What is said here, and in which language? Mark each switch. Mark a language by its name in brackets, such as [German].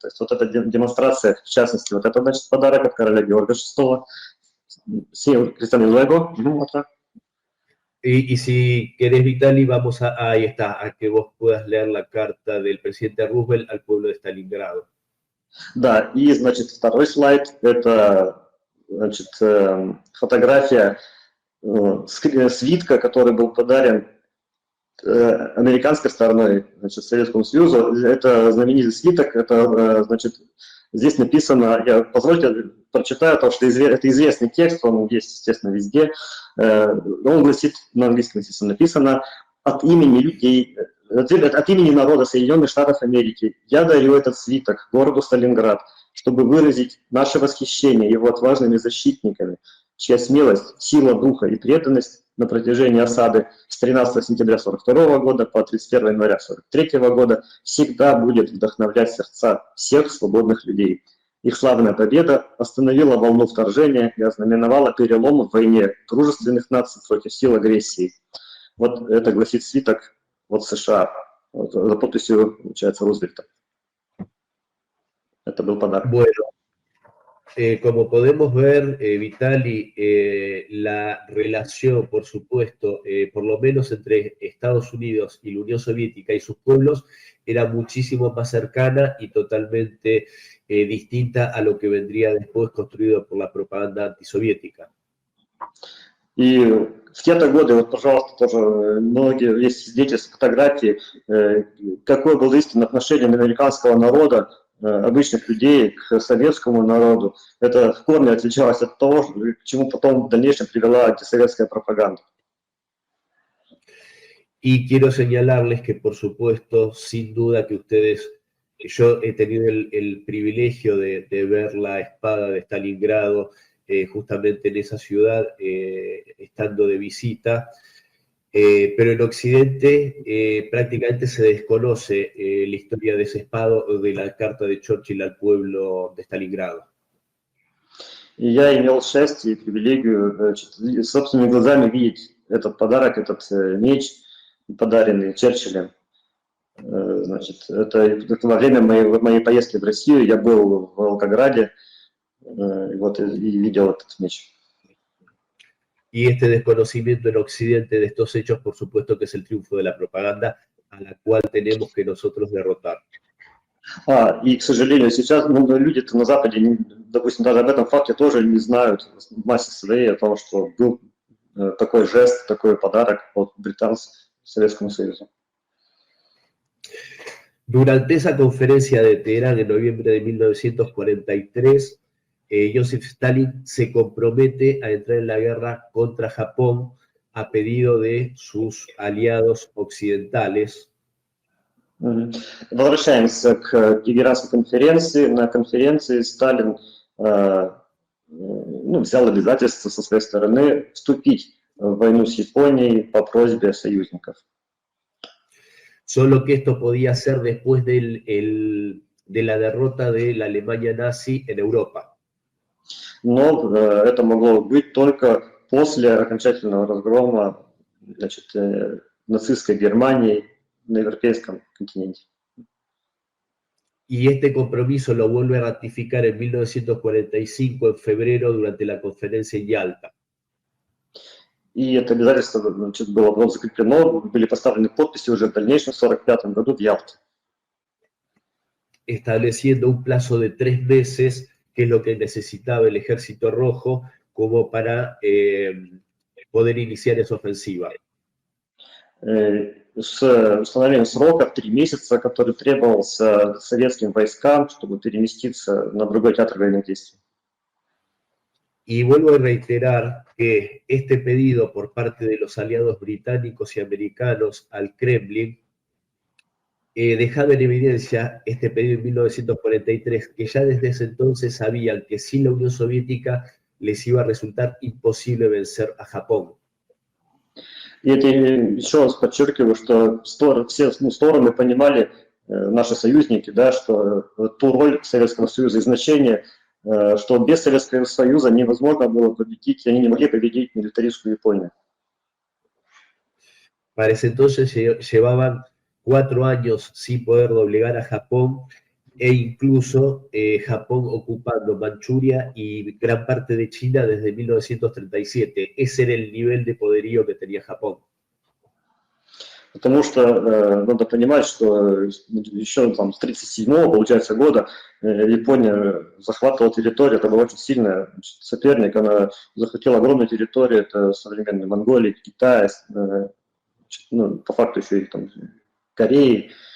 [Russian] То есть вот эта демонстрация, в частности, вот это, значит, pодарок от короля Георга VI. [Spanish] Cristian, y luego, otra. Y si querés, Vitali, vamos ahí está, a que vos puedas leer la carta del presidente Roosevelt al pueblo de Stalingrado. [Russian] Да, и, значит, второй слайд, это, значит, фотография свитка, который был подарен американской стороной, значит, Советскому Союзу. Это знаменитый свиток, это, значит, здесь написано, позвольте прочитаю, потому что это известный текст, он есть, естественно, везде. Он гласит, на английском, естественно, написано: от имени людей, от имени народа Соединенных Штатов Америки я дарю этот свиток городу Сталинград, чтобы выразить наше восхищение его отважными защитниками, чья смелость, сила духа и преданность на протяжении осады с 13 сентября 1942 года по 31 января 1943 года всегда будет вдохновлять сердца всех свободных людей. Их славная победа остановила волну вторжения и ознаменовала перелом в войне дружественных наций против сил агрессии. Вот это гласит свиток от США, вот, за подписью, получается, Рузвельта. Это был подарок. [Spanish] Bueno, como podemos ver, Vitali, la relación, por supuesto, por lo menos entre Estados Unidos y la Unión Soviética y sus pueblos, era muchísimo más cercana y totalmente distinta a lo que vendría después construido por la propaganda antisoviética. [Russian] И в те-то годы, вот, пожалуйста, тоже многие есть свидетельства, фотографии, какое было истинное отношение американского народа, обычных людей к советскому народу. Это в корне отличалось от того, к чему потом в дальнейшем привела антисоветская пропаганда. [Spanish] Y quiero señalarles que, por supuesto, sin duda que ustedes, yo he tenido el privilegio de ver la espada de Stalingrado justamente en esa ciudad, estando de visita, pero en Occidente prácticamente se desconoce la historia de ese espada o de la carta de Churchill al pueblo de Stalingrado. [Russian] И я имел счастье и привилегию, значит, собственными глазами видеть этот подарок, этот меч, подаренный Черчиллем. Значит, это во время моей поездки в Россию я был в Волгограде, вот, и видел этот меч. [Spanish] Y este desconocimiento en Occidente de estos hechos, por supuesto que es el triunfo de la propaganda a la cual tenemos que nosotros derrotar. [Russian] И, к сожалению, сейчас люди-то на Западе, допустим, даже об этом факте тоже не знают в массе своей, о том, что был такой жест, такой подарок от британцев Советскому Союзу. [Spanish] Durante esa conferencia de Teherán en noviembre de 1943, Joseph Stalin se compromete a entrar en la guerra contra Japón a pedido de sus aliados occidentales. [Russian] Возвращаемся к Тегеранской конференции. На конференции Сталин взял обязательство со своей стороны вступить в войну с Японией по просьбе союзников. [Spanish] Solo que esto podía ser después de la derrota de la Alemania nazi en Europa. [Russian] Но это могло быть только после окончательного разгрома, значит, нацистской Германии на европейском континенте. [Spanish] Y este compromiso lo vuelve a ratificar en 1945, en febrero, durante la conferencia en Yalta. [Russian] И это обязательство, значит, было закреплено, были поставлены подписи уже в дальнейшем, в 1945 году в Ялте. [Spanish] Estableciendo un plazo de 3 meses, que es lo que necesitaba el Ejército Rojo como para poder iniciar esa ofensiva. [Russian] С установлением срока в 3 месяца, который требовался советским войскам, чтобы переместиться на другой театр военных действий. [Spanish] Y vuelvo a reiterar que este pedido por parte de los aliados británicos y americanos al Kremlin dejaba en evidencia este pedido en 1943, que ya desde ese entonces sabían que sin la Unión Soviética les iba a resultar imposible vencer a Japón. [Russian] И это еще раз подчеркиваю, что все стороны понимали, наши союзники, да, что ту роль Советского Союза и значение, что без Советского Союза невозможно было победить, и они не могли победить милитаристскую Японию. [Spanish] Para ese entonces llevaban 4 años sin poder doblegar a Japón, e incluso Japón ocupando Manchuria y gran parte de China desde 1937. Ese era el nivel de poderío que tenía Japón. [Russian] Потому что надо понимать, что еще там, с 1937 получается, года Япония захватывала территорию, это был очень сильный соперник, она захватила огромную территорию, это современная Монголия, Китай, по факту еще и там Кореи.